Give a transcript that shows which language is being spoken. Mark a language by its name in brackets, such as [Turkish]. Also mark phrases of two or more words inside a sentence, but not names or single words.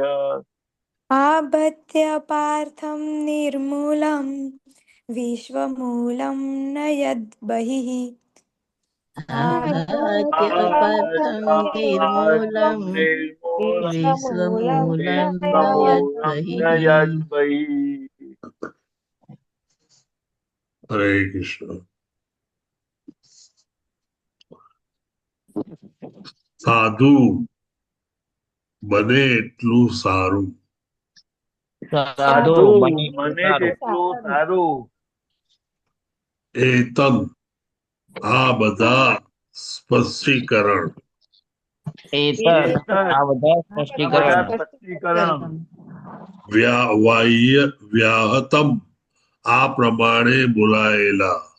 [Sanskrit] आभात्य पार्थं निर्मूलं विश्वमूलं न यद्बहिः आभात्य अपार्थं निर्मूलं विश्वमूलं न यद्बहिः Hare Krishna. [Gujarati] સાધુ બને એટલું સારું. સાધુ બને તેટલું સારું. એતન આ બધા સ્પષ્ટીકરણ વ્યાહતમ આ પ્રમાણે બોલાયેલા